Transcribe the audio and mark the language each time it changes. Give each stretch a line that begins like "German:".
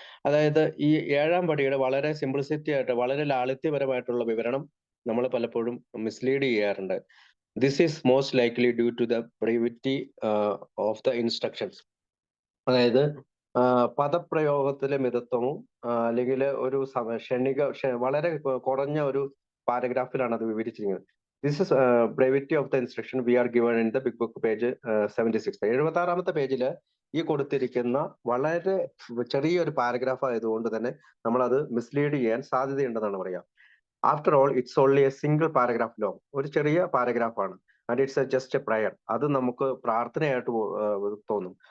Malayalam: അതായത് ഈ 7ാം പടിയുടെ വളരെ സിംപ്ലിസിറ്റി ആയിട്ട്, വളരെ ലാളിത്യപരമായിട്ടുള്ള വിവരണം നമ്മൾ പലപ്പോഴും മിസ്ലീഡ് ചെയ്യാറുണ്ട്.
English: This is most likely due to the brevity of the instructions.
Malayalam: അതായത് പദപ്രയോഗത്തിലെ മിതത്വവും അല്ലെങ്കിൽ ഒരു വളരെ കുറഞ്ഞ ഒരു പാരഗ്രാഫിലാണ് അത് വിവരിച്ചിരിക്കുന്നത്.
English: This is brevity of the instruction we are given in the big book page 76.
Malayalam: 76ാമത്തെ പേജിൽ ഈ കൊടുത്തിരിക്കുന്ന വളരെ ചെറിയൊരു പാരഗ്രാഫ് ആയതുകൊണ്ട് തന്നെ നമ്മൾ അത് മിസ്ലീഡ് ചെയ്യാൻ സാധ്യതയുണ്ടെന്നാണ് പറയാം.
English: After all it's only a single paragraph long.
Malayalam: ഒരു ചെറിയ പാരഗ്രാഫാണ്.
English: And it's just a prayer.
Malayalam: അത് നമുക്ക് പ്രാർത്ഥനയായിട്ട് തോന്നും.